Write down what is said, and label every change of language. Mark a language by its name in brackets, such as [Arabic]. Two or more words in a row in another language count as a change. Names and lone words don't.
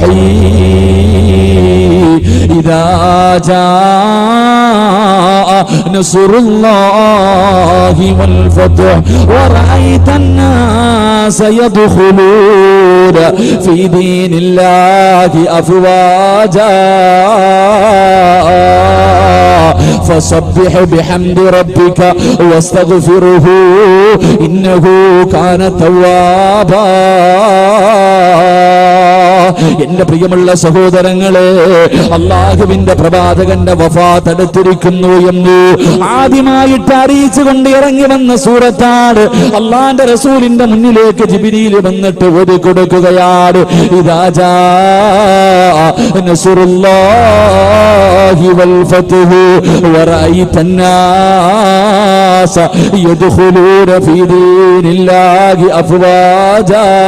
[Arabic] رحيم إذا جاء نصر الله والفتح ورأيت الناس يدخلون في دين الله أفواجا فسبح بحمد ربك واستغفره إنه كان توابا. [Malayalam] എന്റെ പ്രിയമുള്ള സഹോദരങ്ങളെ, അല്ലാഹുവിന്റെ പ്രവാചകന്റെ വഫാത്ത് അടുത്തിരിക്കുന്നു എന്ന് ആദ്യമായിട്ട് അറിയിച്ചുകൊണ്ട് ഇറങ്ങി വന്ന സൂറത്താണ്. അല്ലാഹുവിന്റെ റസൂലിന്റെ മുന്നിലേക്ക് ജിബ്രീൽ വന്നിട്ട് ഓതി കൊടുക്കുകയാണ് [Arabic] إذا جاء نصر الله والفتح ورأيت الناس يدخلون في دين الله أفواجا.